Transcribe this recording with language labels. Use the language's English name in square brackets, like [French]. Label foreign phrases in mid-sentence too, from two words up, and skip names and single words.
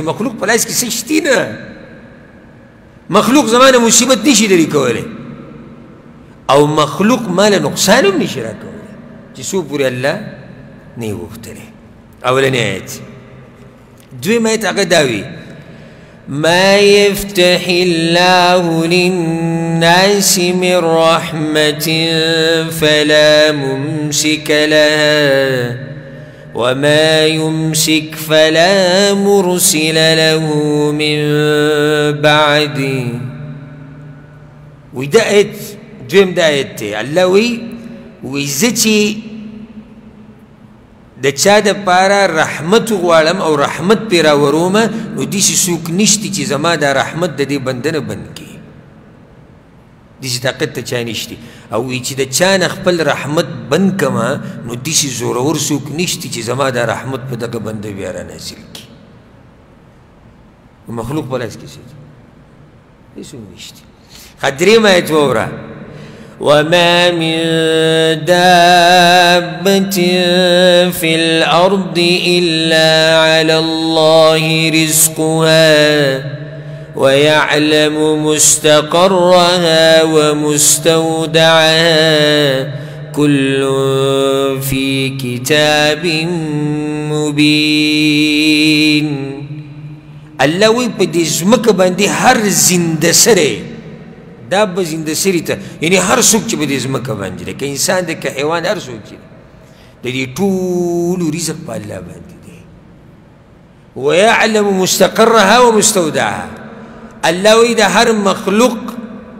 [Pashto] مخلوق په لاس کې څه شتي نه مخلوق زما نه مصیبت نشي لرې کولی او مخلوق مال نقصان هم نشي راکولی چې څو پورې الله نه یې غوښتلی اولنی آیت دویم آیت هغه دا وي [Arabic] ما يفتح الله للناس من رحمة فلا ممسك لها وما يمسك فلا مرسل له من بعده [Pashto] وده آیت دویم دا آیت دی الله وی زه چې د چا دپاره رحمت غواړم او رحمت پرې راورومه نو داسې څوک نشته چې زما دا رحمت د دې بنده نه بند کړي داسې طاقت ته چا نشته او وی چې د چا نه خپل رحمت بند کړمه نو داسې زورور څوک نشته چې زما دا رحمت په دغه بنده بیا رانازل کړي مخلوق په لاس کې څه دي هېڅوک نشته ښه درېیم آیت واوره [Arabic] وما من دابة في الأرض إلا على الله رزقها ويعلم مستقرها ومستودعها كل في كتاب [Pashto] مبين الله وی په دې ځمکه باندې هر زنده سری دا به زنده سری ته یعنی هر څوک چې په دې ځمکه باندې دی که انسان دی که حیوان هر څوک چې د دې ټولو رزق په الله باندې دی [Arabic] ویعلم مستقرها ومستودعها [Pashto] الله وی د هر مخلوق